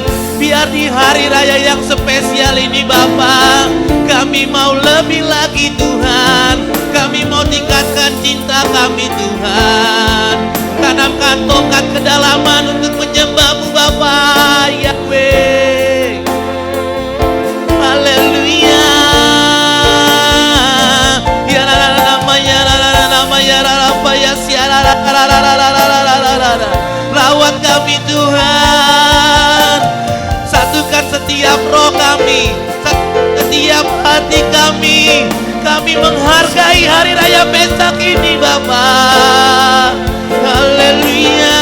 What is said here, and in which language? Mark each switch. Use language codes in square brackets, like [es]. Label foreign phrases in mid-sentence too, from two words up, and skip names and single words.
[id] Biar di hari raya yang spesial ini Bapa, kami mau lebih lagi Tuhan. Kami mau tingkatkan cinta kami Tuhan. Tanamkan tongkat kedalaman untuk menyembah-Mu Bapa Yahweh. Haleluya. Ya la la la la ya la la la la ya la la la ya si la la la la la kami Tuhan. Satukan setiap roh kami, setiap hati kami. Kami menghargai hari raya Pesak ini Bapa. Haleluya.